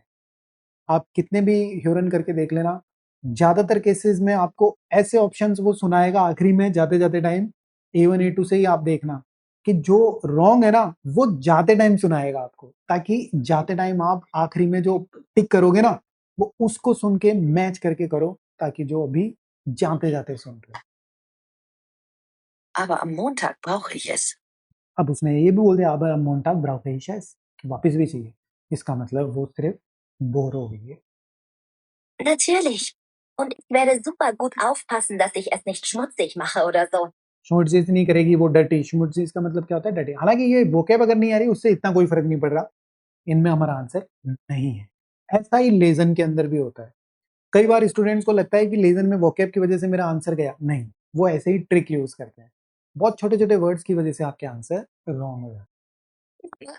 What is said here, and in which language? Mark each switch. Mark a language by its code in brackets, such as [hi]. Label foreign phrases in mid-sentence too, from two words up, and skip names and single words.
[hi] आप कितने भी ह्यूरन करके देख लेना, ज्यादातर केसेस में आपको ऐसे ऑप्शंस वो सुनाएगा आखिरी में जाते जाते टाइम, A1 A2 से ही आप देखना कि जो रॉन्ग है ना वो जाते टाइम सुनाएगा आपको, ताकि जाते टाइम आप आखिरी में जो टिक करोगे ना वो उसको सुन के मैच करके करो, ताकि जो अभी जाते जाते सुन रहे हो। [de] Aber am Montag brauche ich es. [hi] अब उसने ये भी बोल दिया, अब [de] Montag brauche [hi] कि वापस भी चाहिए, इसका मतलब वो सिर्फ बोर हो गई है। [de] Natürlich. Und ich werde super gut aufpassen, dass ich es nicht schmutzig mache oder so. [hi] schmutzig नहीं करेगी वो, डर्टी। schmutzig का मतलब क्या होता है, डर्टी। हालांकि ये वोकैब अगर नहीं आ रही उससे इतना कोई फर्क नहीं पड़ रहा, इनमें हमारा आंसर नहीं है। ऐसा ही लेजन के अंदर भी होता है। कई बार स्टूडेंट्स को लगता है कि लेजन में वोकैब की वजह से मेरा आंसर गया, नहीं, वो ऐसे ही ट्रिक यूज करते हैं, बहुत छोटे छोटे वर्ड्स की वजह से आपके आंसर रॉन्ग हो जाते हैं।